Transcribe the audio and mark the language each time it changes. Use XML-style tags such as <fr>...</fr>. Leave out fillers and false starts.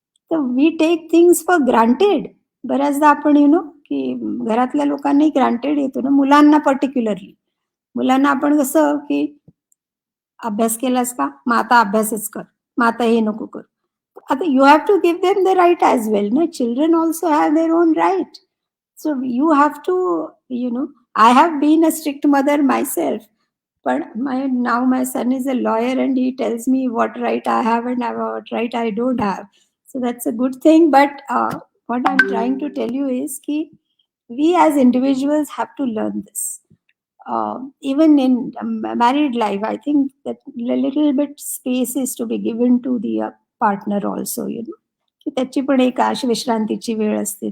<mr>तर</mr> <en>We take things for granted.</en> <mr>बऱ्याचदा आपण की घरातल्या लोकांनाही ग्रांटेड येतो ना, मुलांना पर्टिक्युलरली. मुलांना आपण कसं की अभ्यास केलास का? मग आता अभ्यासच कर. मग आता हे नको करू.</mr> <en>आता you have to give them the right as well ना. Children also have their own right. So you have to, I have been a strict mother myself, but now my son is a lawyer and he tells me what right I have and what right I don't have. So that's a good thing. But what I'm trying to tell you is ki we as individuals have to learn this. Even in married life, I think that a little bit space is to be given to the partner also.</en> <mr>की त्याची पण एक अशी विश्रांतीची वेळ असते.</mr>